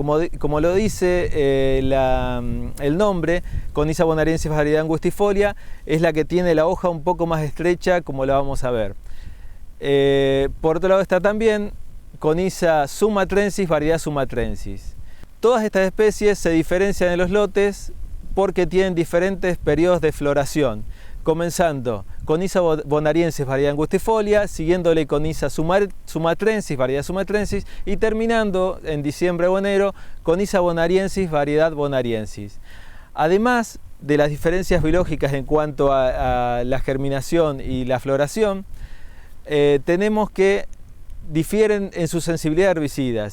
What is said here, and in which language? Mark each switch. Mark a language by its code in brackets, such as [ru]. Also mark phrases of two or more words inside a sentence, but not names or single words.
[es] Como lo dice el nombre, Conyza bonariensis, variedad angustifolia, es la que tiene la hoja un poco más estrecha, como la vamos a ver. Por otro lado está también Conyza sumatrensis, variedad sumatrensis. Todas estas especies se diferencian en los lotes porque tienen diferentes periodos de floración. comenzando Conyza bonariensis, variedad angustifolia, siguiéndole Conyza sumatrensis, variedad sumatrensis, y terminando en diciembre o enero Conyza bonariensis, variedad bonariensis. Además de las diferencias biológicas en cuanto a la germinación y la floración, tenemos que difieren en su sensibilidad a herbicidas.